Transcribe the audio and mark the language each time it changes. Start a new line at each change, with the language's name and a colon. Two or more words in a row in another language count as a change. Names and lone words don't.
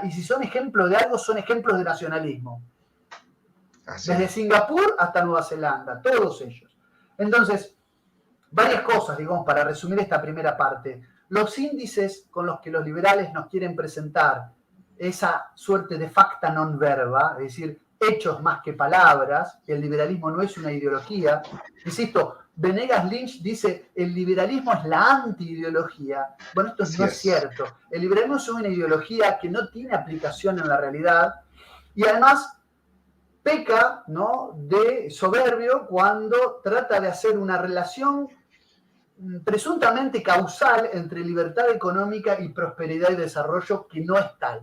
Spanish: Y si son ejemplos de algo, son ejemplos de nacionalismo. Así. Desde Singapur hasta Nueva Zelanda, todos ellos. Entonces, varias cosas, digamos, para resumir esta primera parte. Los índices con los que los liberales nos quieren presentar esa suerte de
Latin: facta non verba,
Spanish: es decir, hechos más que palabras, el liberalismo no es una ideología. Insisto, Venegas Lynch dice, el liberalismo es la anti-ideología. Bueno, esto no es cierto. El liberalismo es una ideología que no tiene aplicación en la realidad y además peca, ¿no?, de soberbio cuando trata de hacer una relación presuntamente causal entre libertad económica y prosperidad y desarrollo que no es tal.